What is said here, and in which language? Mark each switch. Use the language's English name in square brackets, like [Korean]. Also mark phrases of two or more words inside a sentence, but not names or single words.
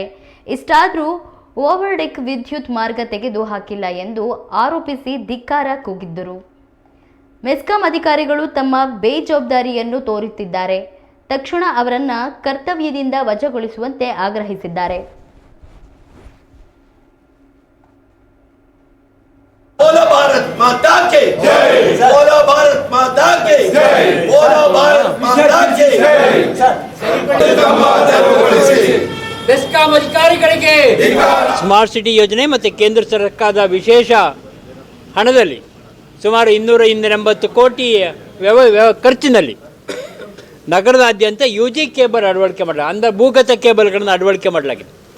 [Kannada] ಇಷ್ಟಾದರೂ ಓವರ್ಡೆಕ್ ವಿದ್ಯುತ್ ಮಾರ್ಗ ತೆಗೆದು ಹಾಕಿಲ್ಲ ಎಂದು ಆರೋಪಿಸಿ ಧಿಕ್ಕಾರ ಕೂಗಿದ್ದರು. ಮೆಸ್ಕಾಂ ಅಧಿಕಾರಿಗಳು ತಮ್ಮ ಬೇಜವಾಬ್ದಾರಿಯನ್ನು ತೋರುತ್ತಿದ್ದಾರೆ. ತಕ್ಷಣ ಅವರನ್ನ ಕರ್ತವ್ಯದಿಂದ ವಜಾಗೊಳಿಸುವಂತೆ ಆಗ್ರಹಿಸಿದ್ದಾರೆ. [Hindi] बोलो भारत माता की जय, बोलो भारत माता की जय, बोलो भारत माता की जय. [Kannada] ಬೆಸ್ಕಾಂ ಅಧಿಕಾರಿಗಳಿಗೆ [English] smart city [Kannada] ಯೋಜನೆ ಮತ್ತು ಕೇಂದ್ರ ಸರ್ಕಾರದ ವಿಶೇಷ ಹಣದಲ್ಲಿ ಸುಮಾರು 280 ಕೋಟಿ ಖರ್ಚಿನಲ್ಲಿ ನಗರದಾದ್ಯಂತ UG ಕೇಬಲ್ ಅಳವಡಿಕೆ ಮಾಡಲಾಗಿದೆ, ಅಂದರೆ ಭೂಗತ ಕೇಬಲ್ಗಳನ್ನು ಅಳವಡಿಕೆ ಮಾಡಲಾಗಿದೆ.